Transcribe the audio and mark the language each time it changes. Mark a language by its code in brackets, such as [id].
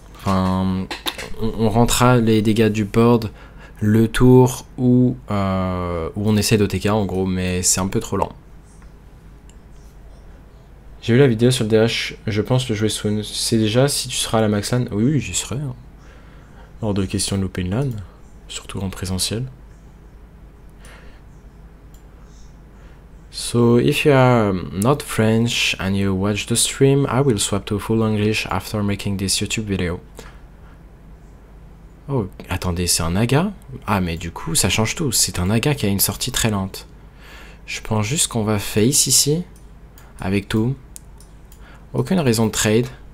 [fr] Enfin, on rentrera les dégâts du board le tour où on essaie d'OTK en gros, mais c'est un peu trop lent. J'ai vu la vidéo sur le DH, je pense le jouer soon. C'est déjà si tu seras à la Max LAN? Oui, oui, j'y serai. Hein. Hors de question de louper une LAN, surtout en présentiel. [en] So if you are not French and you watch the stream, I will swap to full English after making this YouTube video. [fr] Oh, attendez, c'est un Naga? Ah, mais du coup, ça change tout. C'est un Naga qui a une sortie très lente. Je pense juste qu'on va face ici, avec tout. Aucune raison de trade.